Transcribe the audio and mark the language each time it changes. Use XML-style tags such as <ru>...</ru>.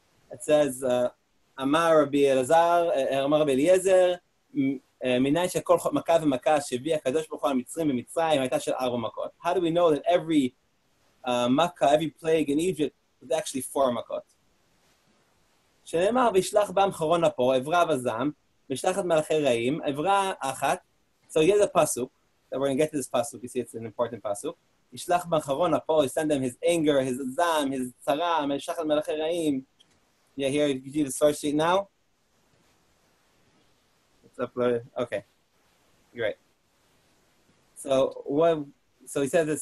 <en>It says,</en> <he>Amar Rabbi Eliezer, מניין שכל מכה ומכה שהביא הקדוש ברוך הוא על מצרים במצרים הייתה של 4 מכות.</he> <en>How do we know that every makkah, every plague in Egypt was actually 4 מכות?</en> <he>שנאמר, וישלח בם חרון אפו, עברה וזעם, וישלח את מלאכי רעים, עברה אחת.</he> <en>So here's a pasuk. We're going to get to this pasuk. You see, it's an important pasuk.</en> <he>Yishlach b'charon apo,</he> <en>he sent them his anger, his zam, his tzara, yishlach al melachei ra'im. Yeah, here, you see the source sheet now? It's uploaded. Okay, great. So he says this.</en>